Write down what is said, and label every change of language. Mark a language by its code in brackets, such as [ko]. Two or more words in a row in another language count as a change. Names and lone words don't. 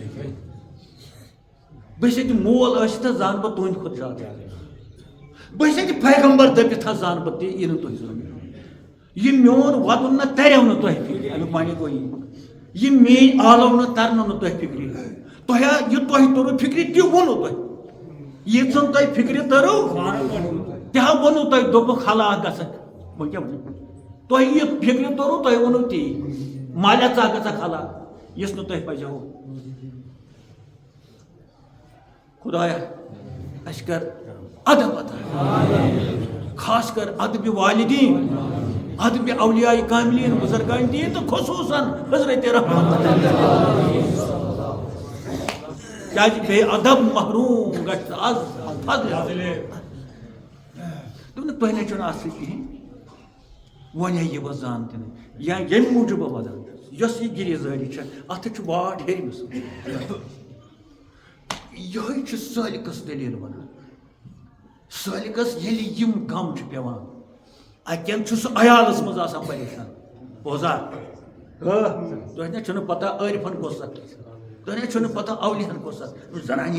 [ks] بہٕ چھُس ییٚتہِ مول ٲسِتھ زانہٕ بہٕ تُہٕنٛدِ کھۄتہٕ زیادٕ بہٕ چھُس ییٚتہِ پیغمبر دٔپِتھ زانہٕ بہٕ تہِ یہِ نہٕ تُہۍ زٲنِو یہِ میون وَدُن نہ تریو نہٕ تۄہہِ فِکرِ امیُک معنی گوٚو یہِ میٲنۍ آلو نہٕ ترنو نہٕ تۄہہِ فِکرِ تۄہہِ یہِ تۄہہِ توٚروٕ فِکرِ تہِ ووٚنوٕ تۄہہِ ییٖژن تۄہہِ فِکرِ تٔرٕو تہِ ہا ووٚنوٕ تۄہہِ دوٚپُکھ ہلاک گژھکھ وۄنۍ کیٛاہ وَنو تۄہہِ یہِ فِکرِ توٚروٕ تۄہہِ ووٚنوٕ تی مالیہ ژٕ گژھکھ ہلاک یُس نہٕ تۄہہِ پَزیو خۄدایا اَسہِ کر ادب عطا خاص کر ادبِ والدین ادبِ اولیاء کاملین بزرگان دین تہٕ خصوٗصاً حضرت رحمت کیٛازِ بے ادب محروٗم گژھِ آز دوٚپ نہٕ تۄہہِ نَے چھُنہٕ اَتھ سۭتۍ کِہیٖنۍ وۄنۍ ہے یہِ بہٕ زانہٕ تہِ نہٕ یا ییٚمہِ موٗجوٗب بہٕ وَدان چھُس یۄس یہِ گِریزٲری چھےٚ اَتھ چھُ واٹ ہیٚرمِس یِہوٚے چھُ سٲلِکَس دٔلیٖل وَنان سٲلِکَس ییٚلہِ یِم غم چھِ پٮ۪وان اَکٮ۪ن چھُ سُہ عیالَس منٛز آسان پریشان بوزا تۄہہِ نَے چھُنہٕ پَتہ عٲرفَن کۄس سَتھ تۄہہِ نَے چھُنہٕ پَتہ اولِیاہَن کۄس سَتھ زَنانہِ